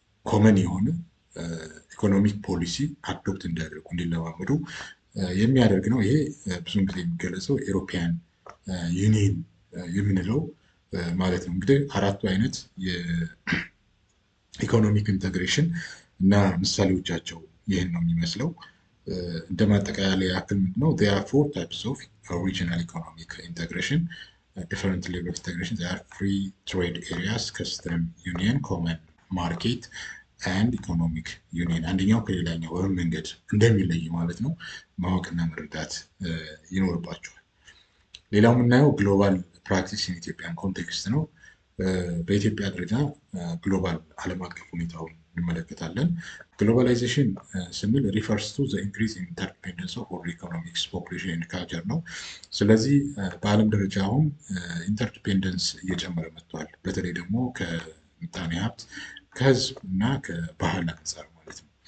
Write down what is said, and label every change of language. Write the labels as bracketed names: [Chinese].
[Amharic] ኮመን የሆነ ኢኮኖሚክ ፖሊሲ አዶፕት እንዲያደርጉ እንዲለማመዱ የሚያደርግ ነው። ይሄ ብዙውን ጊዜ የሚገለጸው ኤሮፒያን ዩኒየን የምንለው ማለት ነው። እንግዲህ አራቱ አይነት የኢኮኖሚክ ኢንተግሬሽን እና ምሳሌዎቻቸው ይህን ነው የሚመስለው። እንደ ማጠቃለያ ያክል ምንድነው [English] there are four types of regional economic integration. different level of integration. There are free trade areas, custom union, common market and economic union. [Amharic] አንደኛው ከሌላኛው በምን መንገድ እንደሚለይ ማለት ነው ማወቅና መረዳት ይኖርባቸዋል። ሌላው የምናየው ግሎባል ፕራክቲስ ኢትዮጵያን ኮንቴክስት ነው። በኢትዮጵያ ደረጃ ግሎባል ዓለም አቀፍ ሁኔታውን እንመለከታለን። ግሎባላይዜሽን ስንል [English] ሪፈርስ ቱ ዘ ኢንክሪዝ ኢን ኢንተርዲፔንደንስ ኦፍ ወርልድ ኢኮኖሚክስ ፖፑሌሽን ኤንድ ካልቸር [Amharic] ነው። ስለዚህ በዓለም ደረጃ አሁን ኢንተርዲፔንደንስ እየጨመረ መጥቷል። በተለይ ደግሞ ከምጣኔ ሀብት ከህዝብ እና ከባህል አንጻር ማለት ነው።